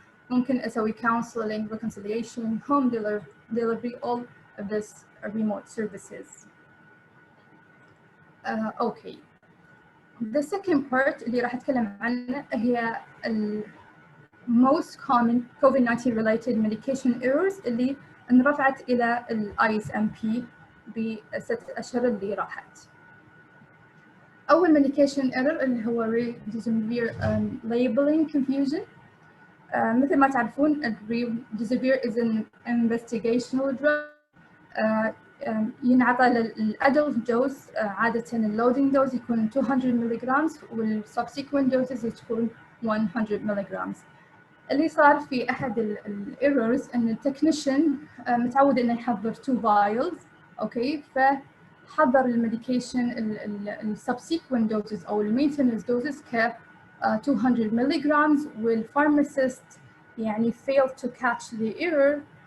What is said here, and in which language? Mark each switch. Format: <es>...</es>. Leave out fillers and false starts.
<ar>ممكن أسوي</ar> <en>counseling, reconciliation, home delivery, all of this remote services. Okay. The second part</en> <ar>اللي راح أتكلم عنه هي</ar> <en>most common COVID-19 related medication errors</en> <ar>اللي انرفعت إلى ال ISMP ب6 أشهر اللي راحت. أول medication error اللي هو Remdesivir labeling confusion. مثل ما تعرفون</ar> <en>Remdesivir is an investigational drug.</en> <ar>ينعطى للأدلت دوز عادة اللودينج دوز يكون 200 ملغ والسبسيكوينت دوزز تكون 100 ملغ. اللي صار في أحد الايرورز إن التكنيشن متعود إنه يحضر 2 فايلز. أوكي، فحضر الميديكيشن السبسيكوينت دوزز أو المينتنس دوزز ك 200 ملغ والفارماسيست يعني</ar> <en>failed to catch the error.</en>